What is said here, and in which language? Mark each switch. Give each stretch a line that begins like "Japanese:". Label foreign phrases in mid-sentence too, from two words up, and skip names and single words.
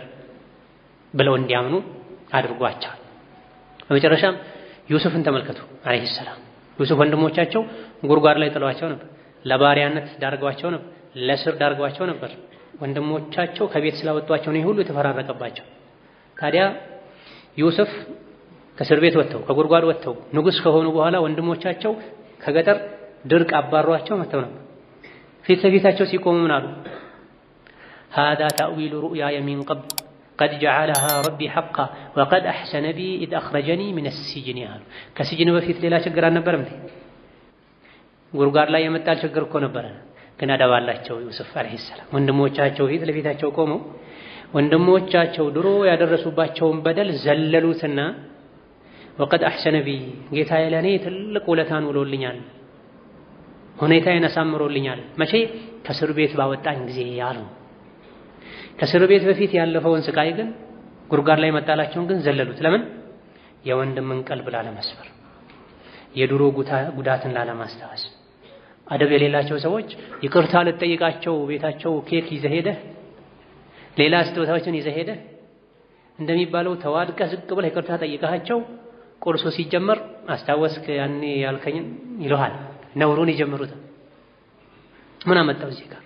Amharic: ብለው እንዲያምኑ አድርጓቸዋል። በመጨረሻም ዩሱፍን ተመልከቱ
Arabic: عليه السلام።
Amharic: ዩሱፍ ወንድሞቻቸው ጉርጓድ ላይ ጥለዋቸው ነበር፣ ለባሪያነት ዳርገዋቸው ነበር፣ ለስር ዳርገዋቸው ነበር። ወንድሞቻቸው ከቤት ስላወጧቸው ነው ሁሉ የተፈራረቀባቸው። ታዲያ ዩሱፍ ከእስር ቤት ወጥተው ከጉርጓድ ወጥተው ንጉስ ከሆኑ በኋላ ወንድሞቻቸው ከገጠር ድርቅ አባሯቸው መጥተው ነበር። ፊት ለፊታቸው ሲቆሙ ምን አሉ?
Arabic: هذا تأويل رؤياي من قبل قد جعلها ربي حقا وقد أحسن بي إذ أخرجني من السجن
Amharic: አሉ። ከስጅን በፊት ሌላ ችግር አልነበረም እንዴ? ጉርጓድ ላይ የመጣል ችግር እኮ ነበረ። ግን አደባላቸው ዩሱፍ
Arabic: عليه السلام
Amharic: ወንድሞቻቸው ፊት ለፊታቸው ቆመው ወንድሞቻቸው ድሮ ያደረሱባቸውን በደል ዘለሉትና
Arabic: وقد أحسن بي
Amharic: ጌታዬ ለኔ ትልቅ ውለታን ውሎልኛል፣ ሁኔታዬን አሳምሮልኛል። መቼ? ከእስር ቤት ባወጣኝ ጊዜ ያሉ። ከእስር ቤት በፊት ያለፈውን ስቃይ ግን ጉርጓድ ላይ መጣላቸውን ግን ዘለሉት። ለምን? የወንድምን ቀልብ ላለመስበር፣ የድሮ ጉዳትን ላለማስታወስ። አደብ የሌላቸው ሰዎች ይቅርታ ልጠይቃቸው ቤታቸው ኬክ ይዘህ ሄደህ ሌላ ስጦታዎችን ይዘህ ሄደህ እንደሚባለው ተዋድቀህ ዝቅ ብለህ ይቅርታ ጠይቃቸው ቁርሱ ሲጀመር አስታወስክ ያኔ ያልከኝን ይልሃል። ነውሩን ይጀምሩታል። ምን አመጣው እዚህ ጋር?